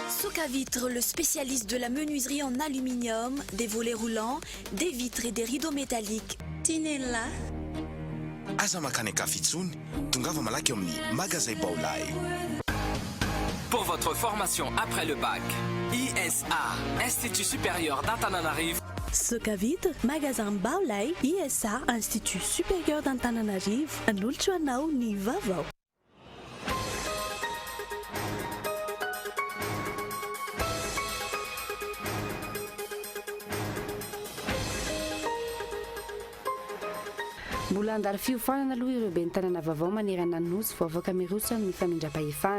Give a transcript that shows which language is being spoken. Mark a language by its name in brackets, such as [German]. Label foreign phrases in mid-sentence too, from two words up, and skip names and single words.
[French] Socavitre, le spécialiste de la menuiserie en aluminium, des volets roulants, des vitres et des rideaux métalliques. Tinella. [Malagasy] Aza makany Kafitsuni, tongava malaky amin'ny magasin Baolay. [French] Pour votre formation après le bac, ISA, Institut supérieur d'Antananarivo. Socavitre, magasin Baolay, ISA, Institut supérieur d'Antananarivo. [Malagasy] An'olotro anao ny vaovao. Mbola andalo fiofanana aloha ireo be ny tanàna vaovao manerana ny nosy vao afaka miroso amin'ny famindram-pahefana.